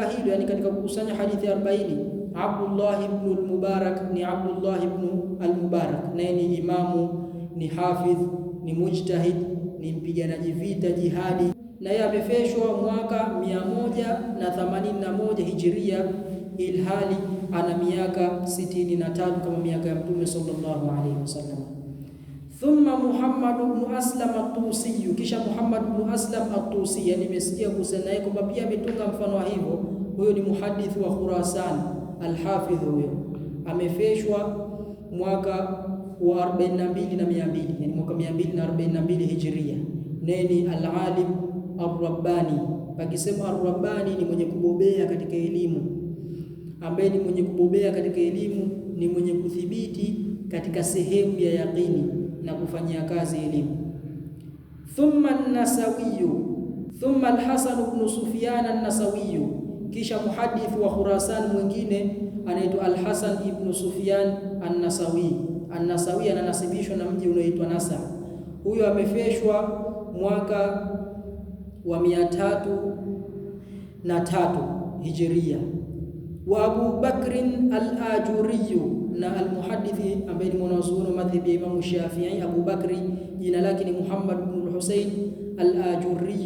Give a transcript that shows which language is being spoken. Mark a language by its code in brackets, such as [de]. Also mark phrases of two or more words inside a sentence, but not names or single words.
[sw] hilo, yani katika kukusanya hadithi 40, Abdullah ibn al-Mubarak, ni Abdullah ibn al-Mubarak, naye ni imamu, ni hafidh, ni mujtahid, ni mpiganaji vita jihadi, na yeye amefeshwa mwaka 181 Hijria, ilhali ana miaka 63 kama miaka ya Mtume [ar] صلى الله عليه وسلم. [sw] Thumma Muhammad ibn Aslam at-Tusi, kisha Muhammad ibn Aslam at-Tusi, nimesikia kusema naye kwamba pia ametunga mfano wa hivyo. Huyo ni muhadith wa Khurasan, al-Hafidh, huyo amefeshwa mwaka wa 42 na 200, yani mwaka 242 Hijria, naye ni [ar] العالم الرباني. [sw] Pakisema ar-Rabbani ni mwenye kubobea katika elimu, ambaye ni mwenye kubobea katika elimu, ni mwenye kuthibiti katika sehemu ya yaqini na kufanyia kazi elimu. Thumma an-Nasawi, thumma al-Hasan ibn Sufyan an-Nasawi, kisha muhadith wa Khurasan mwingine anaitwa al-Hasan ibn Sufyan an-Nasawi. An-Nasawi ananasibishwa na mji unaoitwa Nasa. Huyo amefeshwa mwaka wa 303 Hijria. Wa Abu Bakrin al-Ajuri, na al-muhadithi ambaye ni mwanazuoni wa madhhabi ya Imam Shafi'i, Abu Bakri jina lake ni Muhammad ibn Hussein al-Ajuri.